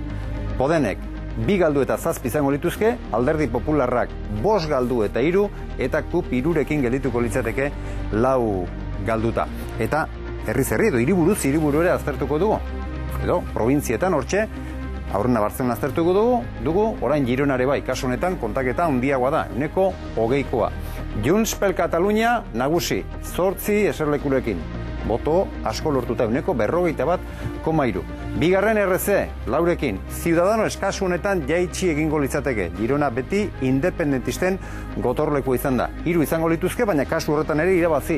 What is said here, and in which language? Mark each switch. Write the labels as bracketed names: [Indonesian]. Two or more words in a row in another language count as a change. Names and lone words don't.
[Basque] Podenek 2 galdu eta 7 izango lituzke, Alderdi Popularrak 5 galdu eta 3, eta KUP 3rekin geldituko litzateke 4 galduta. Eta herriz herri edo hiriburu ere aztertuko dugu. Edo, probintzietan hortxe, aurrena Bartzelona aztertuko dugu, orain Gironare bai, kasu honetan kontaketa handiagoa da, euneko 20koa. Junts per Catalunya nagusi, 8 eserlekurekin. Boto asko lortuta, euneko 41,3. Bigarren RC, 4rekin. Ciudadanos kasu honetan jaitsi egingo litzateke. Girona beti independentisten gotorleku izan da. 3 izango lituzke, baina kasu horretan ere irabazi.